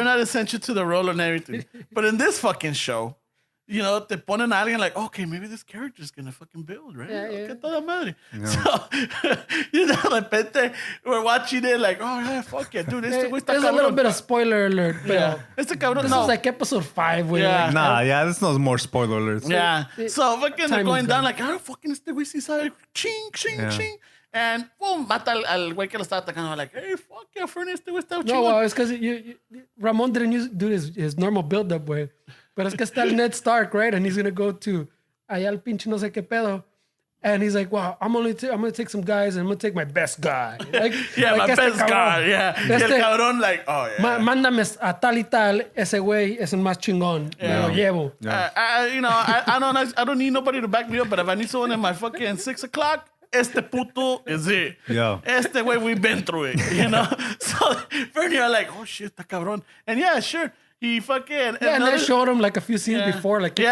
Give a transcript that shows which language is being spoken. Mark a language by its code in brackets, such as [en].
[en] They're not essential to the role and everything. But in this fucking show, [es] te ponen a alguien [en] like, okay, maybe this character's gonna fucking build, right? Yeah. [es] Toda madre. [en] Yeah. So, [es] de repente, [en] we're watching it like, oh, yeah, fuck it, dude. There's a little bit of spoiler alert. Yeah. This is like episode 5. Yeah. There's no more spoiler alerts. Yeah. So, fucking they're going down like, oh, fucking [es] este güey sí sabe. Ching, ching, ching. And boom, mata al güey que lo estaba atacando. [en] Like, hey, fuck yeah, Fernie, [es] este güey está chingón. [en] No, well, it's because Ramon didn't do his normal build-up way. [es] But es que está el Ned Stark, right? [en] And he's going to go to [es] allá al pinche no sé qué pedo. [en] And he's like, wow, I'm going to take some guys and I'm going to take my best guy. Like, my best guy, yeah. [es] Y el cabrón, [en] like, oh, yeah. [es] Mándame a tal y tal, ese güey es el más chingón. [en] Yeah. [es] Me lo llevo. [en] Yeah. I don't need nobody to back me up, but if I need someone at my fucking 6 o'clock, [es] este puto [en] is it. Yeah. Este way we've been through it, So Fernie are like, oh shit, [es] está cabrón. [en] And yeah, sure. he fucking... Yeah, and they showed him like a few scenes before, like kicking